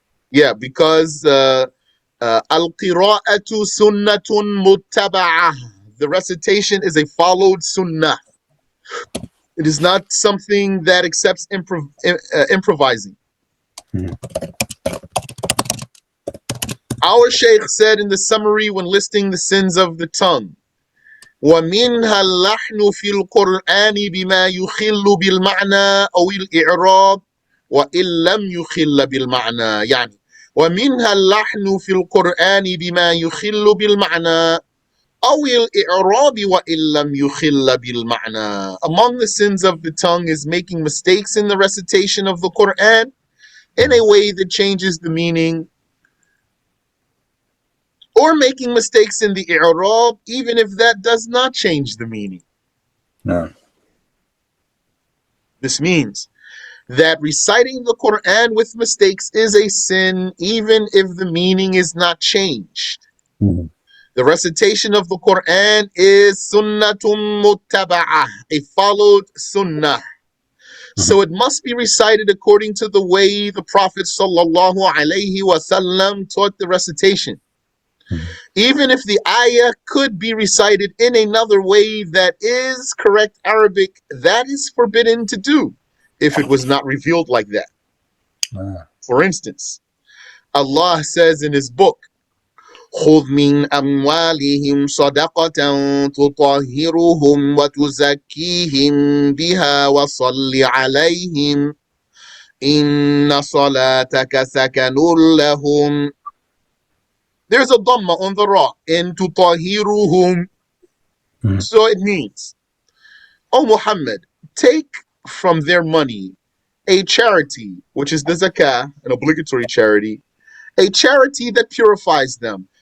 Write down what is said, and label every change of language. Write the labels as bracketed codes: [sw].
[en] Yeah, because [ar] Al-Qiraa'atu sunnatun muttaba'ah. [en] The recitation is a followed sunnah. It is not something that accepts improvising. Our Shaykh said in the summary when listing the sins of the tongue, [ar] وَمِنْهَا اللَّحْنُ فِي الْقُرْآنِ بِمَا يُخِلُّ بِالْمَعْنَى أَوْ الْإِعْرَابِ وَإِنْ لَمْ يُخِلَّ بِالْمَعْنَى يعني وَمِنْهَا اللَّحْنُ فِي الْقُرْآنِ بِمَا يُخِلُّ بِالْمَعْنَى أَوْ الْإِعْرَابِ وَإِنْ لَمْ يُخِلَّ بِالْمَعْنَى. [en] Among the sins of the tongue is making mistakes in the recitation of the Quran in a way that changes the meaning, or making mistakes in the i'rab, even if that does not change the meaning. No. This means that reciting the Quran with mistakes is a sin, even if the meaning is not changed. The recitation of the Quran is [ar] sunnatun muttaba'ah, [en] a followed sunnah. So it must be recited according to the way the Prophet sallallahu alaihi wasallam taught the recitation. Even if the ayah could be recited in another way that is correct Arabic, that is forbidden to do if it was not revealed like that. For instance, Allah says in His book, [ar] خُذْ مِنْ أَمْوَالِهِمْ صَدَقَةً تُطَهِّرُهُمْ وَتُزَكِّيهِمْ بِهَا وَصَلِّ عَلَيْهِمْ إِنَّ صَلَاتَكَ سَكَنٌ لَهُمْ. [en] There's a dhamma on the ra in tutahiruhum. So it means, O Muhammad, take from their money a charity, which is the zakah, an obligatory charity, a charity that purifies them.